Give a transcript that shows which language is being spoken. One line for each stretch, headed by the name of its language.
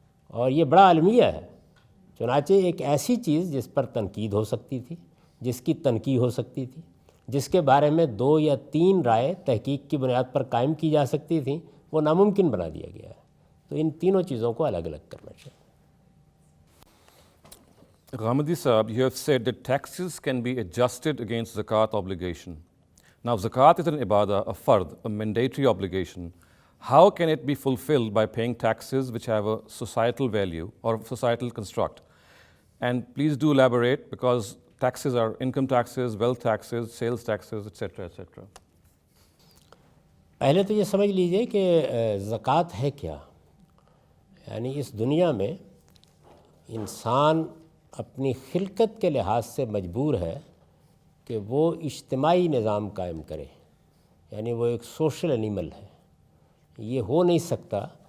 Urdu: اور یہ بڑا المیہ ہے۔ چنانچہ ایک ایسی چیز جس پر تنقید ہو سکتی تھی، جس کی تنقید ہو سکتی تھی، جس کے بارے میں 2 یا 3 رائے تحقیق کی بنیاد پر قائم کی جا سکتی تھیں، وہ ناممکن بنا دیا گیا ہے۔ تو ان تینوں چیزوں کو الگ الگ کرنا چاہیے۔
English: Ghamidi Sahab, you have said that taxes can be adjusted against zakat obligation. Now, zakat is an ibadah, a fard, a mandatory obligation. How can it be fulfilled by paying taxes which have a societal value or societal construct? And please do elaborate, because taxes are income taxes, wealth taxes, sales taxes, etc., etc.
Urdu: پہلے تو یہ سمجھ لیجئے کہ زکوٰۃ ہے کیا۔ یعنی اس دنیا میں انسان اپنی خلقت کے لحاظ سے مجبور ہے کہ وہ اجتماعی نظام قائم کرے، یعنی وہ ایک سوشل اینیمل ہے۔ یہ ہو نہیں سکتا